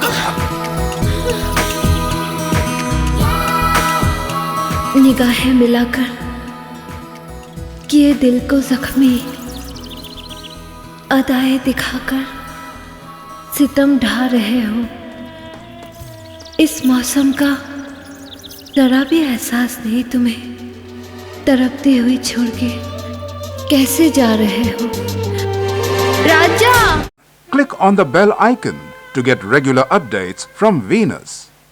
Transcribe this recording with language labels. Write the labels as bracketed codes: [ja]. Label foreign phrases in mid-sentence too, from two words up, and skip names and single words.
[hi] निगाहें मिलाकर किए दिल को जख्मी, अदाएं दिखाकर सितम ढा रहे हो। इस मौसम का जरा भी एहसास नहीं तुम्हें? तड़पती हुई छोड़ के कैसे जा रहे हो? राजा! [en] Click on the bell icon to get regular updates from Venus.